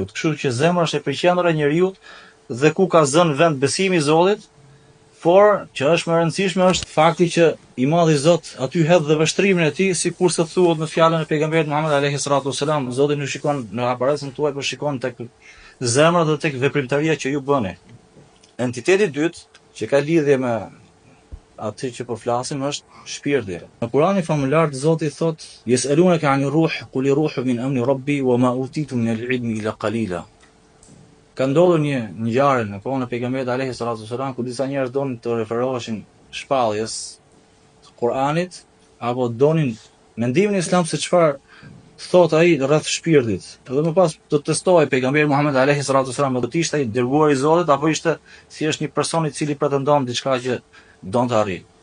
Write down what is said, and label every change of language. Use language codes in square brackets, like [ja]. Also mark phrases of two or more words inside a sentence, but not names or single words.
[sq] Kështu që zemra është e përqendra e njeriu dhe ku ka zënë vend besimi i Zotit, por që është më e rëndësishme është fakti që i Madhi Zot aty hedh dhe vështrimin e tij, sikurse thuhet në fjalën e pejgamberit Muhammed [ar] عَلَيْهِ الصَّلَاةُ وَالسَّلَامُ, [sq] Zoti nuk shikon në aparatën tuaj, por shikon tek zemra dhe tek veprimtaria që ju bëni. Entiteti i dytë që ka lidhje me atë që po flasim është shpirti. Në Kuranin famuljar Zoti thotë: [ar] "يَسْأَلُونَكَ عَنِ الرُّوحِ قُلِ الرُّوحُ مِنْ أَمْرِ رَبِّي وَمَا أُوتِيتُمْ مِنَ الْعِلْمِ إِلَّا قَلِيلًا." [sq] Ka ndodhur një ngjarje në kohën e pejgamberit [ar] عَلَيْهِ الصَّلَاةُ وَالسَّلَامُ [sq] ku disa njerëz donin të referoheshin shpalljes të Kuranit apo donin mendimin e Islam se çfarë thot ai rreth shpirtit. Edhe më pas do të testohej pejgamberi Muhammed [ar] عَلَيْهِ الصَّلَاةُ وَالسَّلَامُ, [sq] do të ishte ai dërguar i Zotit apo ishte thjesht një person i cili pretendon diçka që don të arrijë.